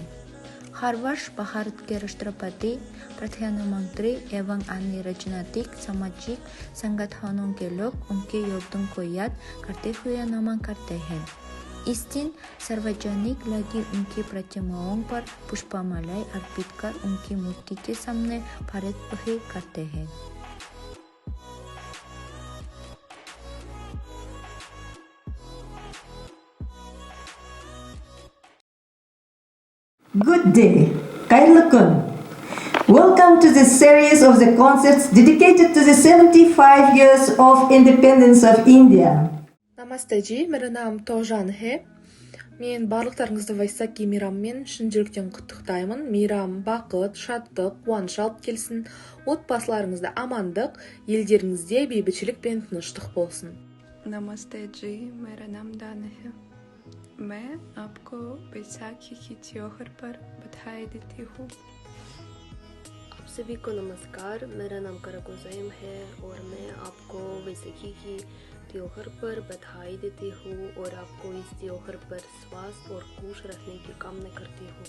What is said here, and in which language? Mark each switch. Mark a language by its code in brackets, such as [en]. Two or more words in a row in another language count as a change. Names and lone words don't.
[hi] हर वर्ष भारत के राष्ट्रपति, प्रधानमंत्री एवं अन्य राजनीतिक सामाजिक संगठनों के लोग उनके योगदान को याद करते हुए नमन करते हैं। इस दिन सार्वजनिक लगी उनकी प्रतिमाओं पर पुष्पमालाएं अर्पित कर उनकी मूर्ति के सामने भारत बही करते हैं। [en] Good day, Kailakun. Welcome to this series of the concerts dedicated to the 75 years of independence of India. [hi] Намасте जी, मेरा नाम Тожан है। [kk] Мен барлықтарыңызды Вайсаки мейрамымен шын жүректен құттықтаймын. Мейрам бақыт, шаттық, қуаныш алып келсін. Отбасыларыңызда амандық, елдеріңізде бейбітшілік пен тыныштық болсын. [hi] नमस्ते जी, मेरा नाम दाना है। मैं आपको बैसाखी की त्योहार पर बधाई देती हूँ। आप सभी को नमस्कार, मेरा नाम करागुज़ैम है और मैं आपको बैसाखी की त्योहार पर बधाई देती हूँ और आपको इस त्योहार पर स्वास्थ्य और खुश रहने की कामना करती हूँ।